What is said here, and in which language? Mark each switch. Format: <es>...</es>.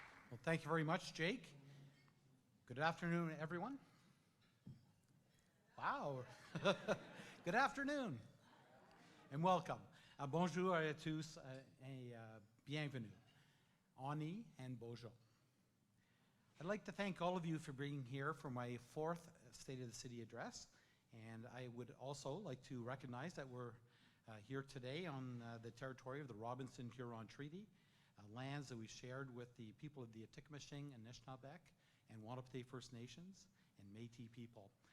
<en>Well, thank you very much, Jake. Good afternoon, everyone. Wow. Good afternoon and welcome.</en> <fr>Bonjour à tous et bienvenue.</fr> <en>Oni and bonjour. I'd like to thank all of you for being here for my 4th State of the City address. And I would also like to recognize that we're here today on the territory of the Robinson-Huron Treaty, lands that we shared with the people of the Atikameksheng, Anishinaabeg, and Wahnapitae First Nations and Métis people.</en>